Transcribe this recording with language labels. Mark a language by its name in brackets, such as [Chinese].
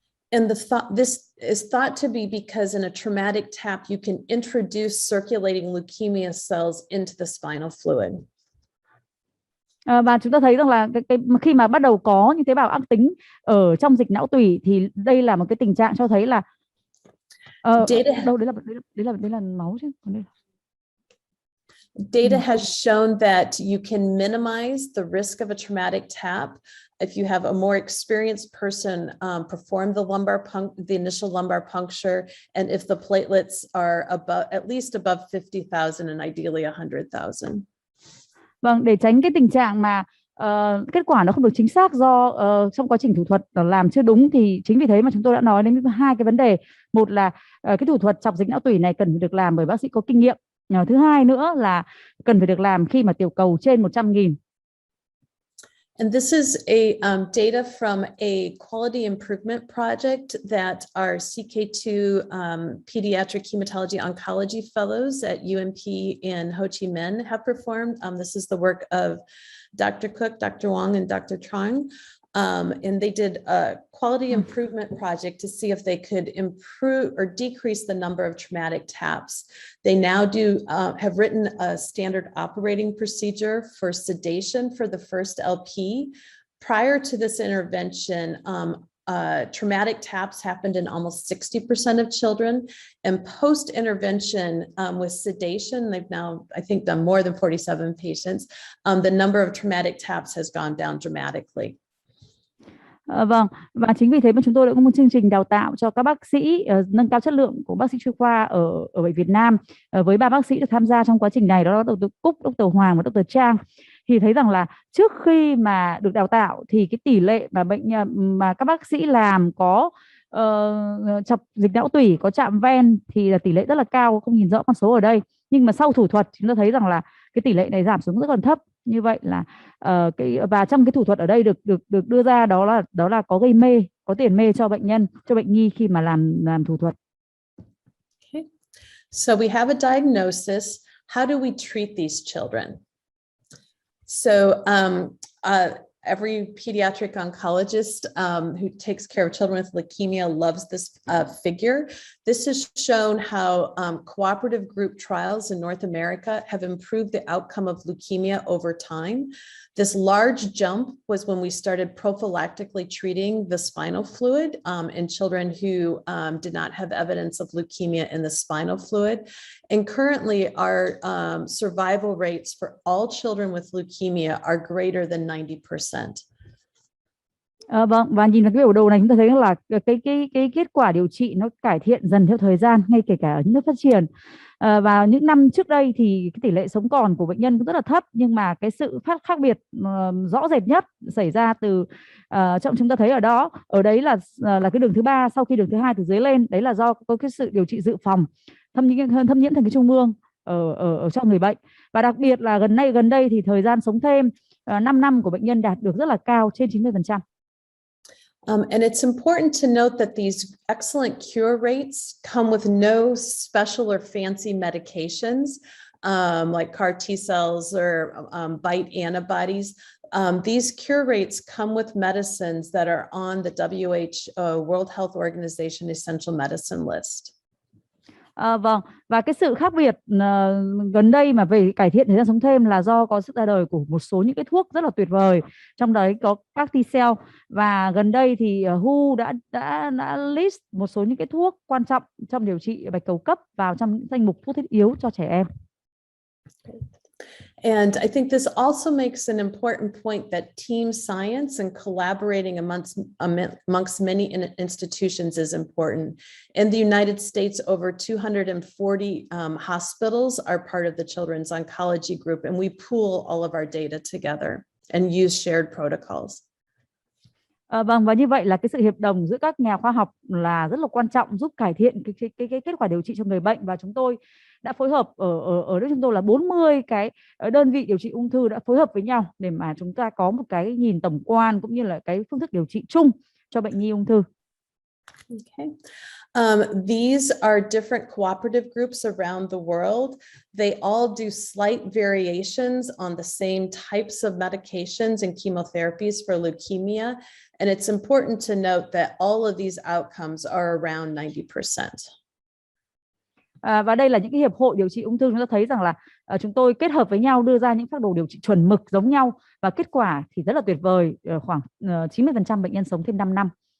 [English] And this is thought to be because in a traumatic tap you can introduce circulating leukemia cells into the spinal fluid. [Vietnamese] Và chúng ta thấy rằng là khi mà bắt đầu có những tế bào ác tính ở trong dịch não tủy thì đây là một cái tình trạng cho thấy là đấy là máu chứ. [English] Data has shown that you can minimize the risk of a traumatic tap if you have a more experienced person perform the initial lumbar puncture, and if the platelets are at least above 50,000 and ideally 100,000. [Vietnamese] Vâng, để tránh cái tình trạng mà kết quả nó không được chính xác do trong quá trình thủ thuật làm chưa đúng, thì chính vì thế mà chúng tôi đã nói đến hai cái vấn đề. Một là cái thủ thuật chọc dịch não tủy này cần phải được làm bởi bác sĩ có kinh nghiệm. Thứ hai nữa là cần phải được làm khi mà tiểu cầu trên 100.000. [English] And this is a data from a quality improvement project that our CK2 pediatric hematology oncology fellows at UNP in Ho Chi Minh have performed. This is the work of Dr. Cook, Dr. Wong, and Dr. Trong. And they did a quality improvement project to see if they could improve or decrease the number of traumatic taps. They now have written a standard operating procedure for sedation for the first LP. Prior to this intervention, traumatic taps happened in almost 60% of children, and post-intervention with sedation, they've now, I think, done more than 47 patients. The number of traumatic taps has gone down dramatically. [Vietnamese] Vâng, và chính vì thế mà chúng tôi đã có một chương trình đào tạo cho các bác sĩ, nâng cao chất lượng của bác sĩ chuyên khoa ở Bệnh Việt Nam, với 3 bác sĩ được tham gia trong quá trình này, đó là Dr. Cúc, Dr. Hoàng và Dr. Trang. thì thấy rằng là trước khi mà được đào tạo thì cái tỷ lệ mà mà các bác sĩ làm có chọc dịch não tủy, có chạm ven thì là tỷ lệ rất là cao, không nhìn rõ con số ở đây. Nhưng mà sau thủ thuật chúng ta thấy rằng là cái tỷ lệ này giảm xuống rất còn thấp. Như vậy là và trong cái thủ thuật ở đây được đưa ra đó là có gây mê, có tiền mê cho bệnh nhân, cho bệnh nhi khi mà làm thủ thuật. [English] Okay. So we have a diagnosis. How do we treat these children? So every pediatric oncologist who takes care of children with leukemia loves this figure. This has shown how cooperative group trials in North America have improved the outcome of leukemia over time. This large jump was when we started prophylactically treating the spinal fluid in children who did not have evidence of leukemia in the spinal fluid. And currently our survival rates for all children with leukemia are greater than 90%. [Vietnamese] Vâng, và nhìn vào cái biểu đồ này chúng ta thấy là cái kết quả điều trị nó cải thiện dần theo thời gian, ngay kể cả ở những nước phát triển. Và những năm trước đây thì cái tỷ lệ sống còn của bệnh nhân cũng rất là thấp, nhưng mà cái sự khác biệt rõ rệt nhất xảy ra từ trong chúng ta thấy ở đấy là cái đường thứ ba sau khi đường thứ hai từ dưới lên, đấy là do có cái sự điều trị dự phòng thâm nhiễm thần kinh trung ương ở cho người bệnh. Và đặc biệt là gần đây thì thời gian sống thêm 5 năm của bệnh nhân đạt được rất là cao, trên 90%. [English] And it's important to note that these excellent cure rates come with no special or fancy medications like CAR T cells or BiTE antibodies. These cure rates come with medicines that are on the WHO World Health Organization Essential Medicine list. [Vietnamese] Vâng, và cái sự khác biệt gần đây mà về cải thiện thời gian sống thêm là do có sự ra đời của một số những cái thuốc rất là tuyệt vời, trong đấy có các T-cell, và gần đây thì WHO đã list một số những cái thuốc quan trọng trong điều trị bạch cầu cấp vào trong những danh mục thuốc thiết yếu cho trẻ em. [English] And I think this also makes an important point that team science and collaborating amongst many institutions is important. In the United States, over 240 hospitals are part of the Children's Oncology Group, and we pool all of our data together and use shared protocols. [Vietnamese] Vâng, và như vậy là cái sự hiệp đồng giữa các nhà khoa học là rất là quan trọng, giúp cải thiện cái kết quả điều trị cho người bệnh. Và chúng tôi đã phối hợp ở đây chúng tôi là 40 cái đơn vị điều trị ung thư đã phối hợp với nhau để mà chúng ta có một cái nhìn tổng quan cũng như là cái phương thức điều trị chung cho bệnh nhi ung thư. [English] Okay. These are different cooperative groups around the world. They all do slight variations on the same types of medications and chemotherapies for leukemia. And it's important to note that all of these outcomes are around 90%. [Vietnamese] Và đây là những cái hiệp hội điều trị ung thư, chúng ta thấy rằng là chúng tôi kết hợp với nhau đưa ra những phác đồ điều trị chuẩn mực giống nhau, và kết quả thì rất là tuyệt vời, khoảng 90% bệnh nhân sống thêm 5 năm.